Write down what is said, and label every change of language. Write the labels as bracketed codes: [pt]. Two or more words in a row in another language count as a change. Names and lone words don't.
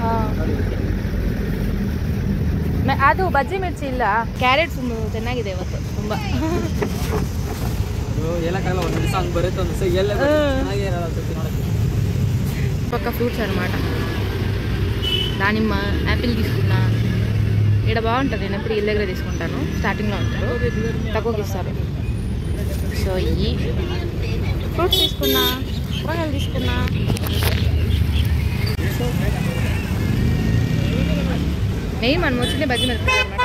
[kn] ಅದು ಬಜ್ಜಿ ಮಿರ್ಚಿ ಇಲ್ಲ, ಕ್ಯಾರೆಟ್ ಚೆನ್ನಾಗಿದೆ ಇವತ್ತು ತುಂಬ. ಹೇಳಕ್ಕಾಗಲ್ಲ, ಒಂದು ದಿವಸ ಹಂಗೆ ಬರುತ್ತೆ, ಒಂದು ದಿವಸ ಎಲ್ಲ ಚೆನ್ನಾಗೇ ಇರಲ್ಲ. ನೋಡಕ್ಕೆ ಪಕ್ಕ ಫ್ರೂಟ್ಸ್ ಅన్నమాట. [te] దానిమ్మ, యాపిల్ తీసుకున్నా. ఇక్కడ బాగుంటుంది, నేను ఎప్పుడు ఇళ్ళ దగ్గర తీసుకుంటాను. స్టార్టింగ్లో ఉంటారు, తక్కువకి ఇస్తారు. సో ఈ ఫ్రూట్స్ తీసుకున్నా, కూరగాయలు తీసుకున్నా. మెయిన్ మనం వచ్చిందే బజ్జీ మిరపకాయలు అనమాట.